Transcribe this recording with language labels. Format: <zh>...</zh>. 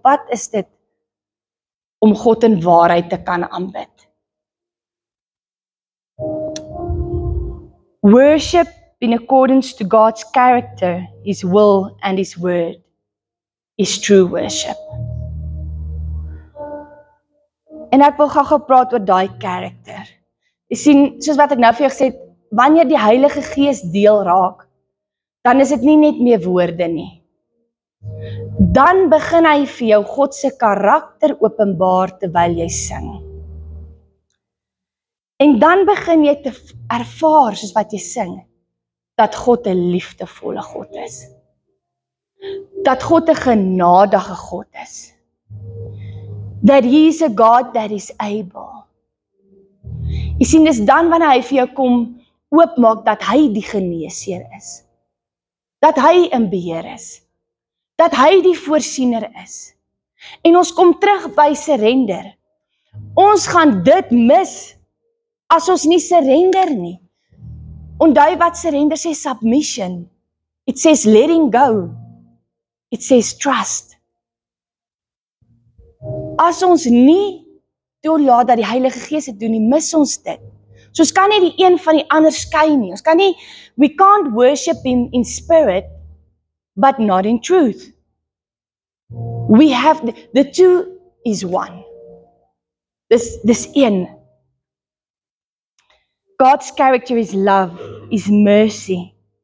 <af>Wat is dit om God in waarheid te kan aanbid?</af> <en>Worship in accordance to God's character, His will and His word is true worship.</en> <af>En ek wil gou praat oor daai karakter. Jy sien, soos wat ek nou vir jou gesê het, wanneer die Heilige Gees deel raak, dan is dit nie net meer woorde nie. Dan begin hy vir jou God se karakter openbaar terwyl jy sing. En dan begin jy te ervaar, soos wat jy sing, dat God 'n liefdevolle God is. Dat God 'n genadige God is.</af> <en>That He is a God that is able.</en> <af>Jy sien, dis dan wanneer hy vir jou kom oopmaak dat hy die geneesheer is. Dat hy in beheer is. Dat hy die voorsiener is. En ons kom terug by surrender. Ons gaan dit mis as ons nie surrender nie. Onthou wat surrender sê, submission.</af> <en>It says letting go. It says trust.</en> <af>As ons nie toelaat dat die Heilige Gees dit doen nie, mis ons dit. So ons kan nie die een van die ander skei nie. Ons kan nie,</af> <en>we can't worship Him in spirit, but not in truth. We have, the two is one.</en> <af>Dis een.</af> <en>God's character is love, is mercy.</en>